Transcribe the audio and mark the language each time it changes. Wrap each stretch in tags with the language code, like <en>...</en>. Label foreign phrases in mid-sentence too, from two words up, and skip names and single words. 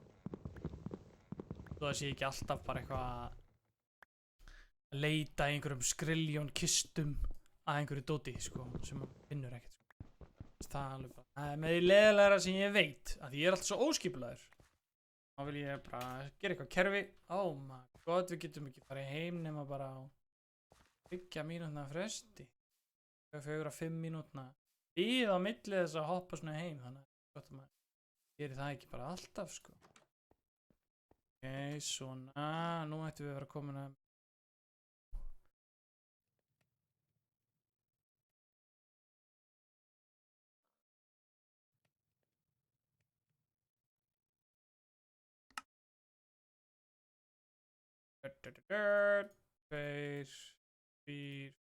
<is>Svo það sé ekki alltaf bara eitthvað að leita í einhverjum skriljón kistum að einhverju dóti sko, sem maður finnur ekkert sko. Það er alveg bara, það er með því leiðilegra sem ég veit, að ég er alltaf svo óskipulaður. Þá vil ég bara gera eitthvað kerfi.</is> <en>Oh my god,</en> <is>við getum ekki farið heim nema bara á 3 mínútna fresti. 4-5 mínútna. Bíð á milli þess að hoppa svona heim, þannig að gott að maður gerir það ekki bara alltaf sko. Ok, svona, nú ættum við að vera komin að Tveir, 4.</is>